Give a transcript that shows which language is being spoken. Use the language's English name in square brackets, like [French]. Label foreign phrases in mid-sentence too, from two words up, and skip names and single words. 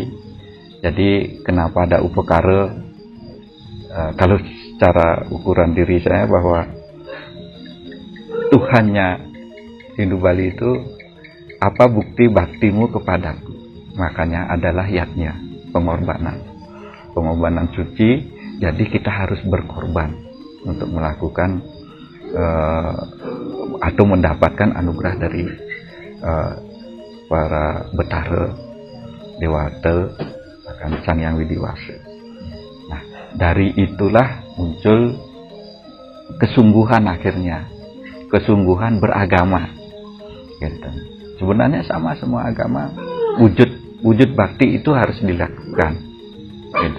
[Indonesian] Jadi kenapa ada upakara? Kalau secara ukuran diri saya bahwa Tuhannya Hindu Bali itu apa bukti baktimu kepadaku? Makanya adalah yatnya, pengorbanan suci. Jadi kita harus berkorban untuk melakukan atau mendapatkan anugerah dari para betara, dewata, bahkan Sang Hyang Widiwasa. Nah, dari itulah muncul kesungguhan akhirnya, kesungguhan beragama. Gitu. Sebenarnya sama semua agama, wujud bakti itu harus dilakukan. Gitu.